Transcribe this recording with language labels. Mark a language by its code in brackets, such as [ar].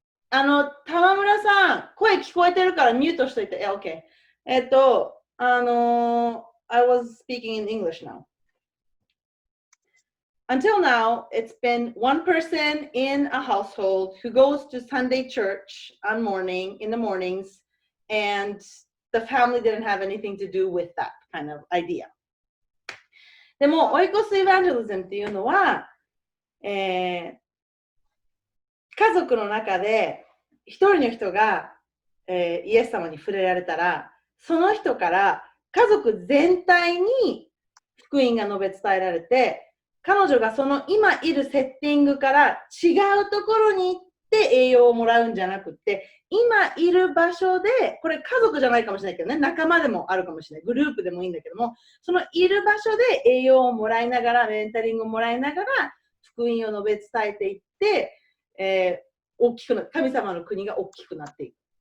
[ja] 玉村さん、声聞こえてるからミュートしといて。 [en] OK. I was speaking in English now. Until now, it's been one person in a household who goes to Sunday church in the mornings, and the family didn't have anything to do with that kind of idea. [ja] でも、オイコスエヴァンジェリズムっていうのは、家族の中で一人の人が、イエス様に触れられたら、その人から家族全体に福音が述べ伝えられて、彼女がその今いるセッティングから違うところに行って栄養をもらうんじゃなくて、今いる場所で、これ家族じゃないかもしれないけどね、仲間でもあるかもしれない、グループでもいいんだけども、そのいる場所で栄養をもらいながら、メンタリングをもらいながら、福音を述べ伝えていって、大きくな、神様の国が大きくなっていく。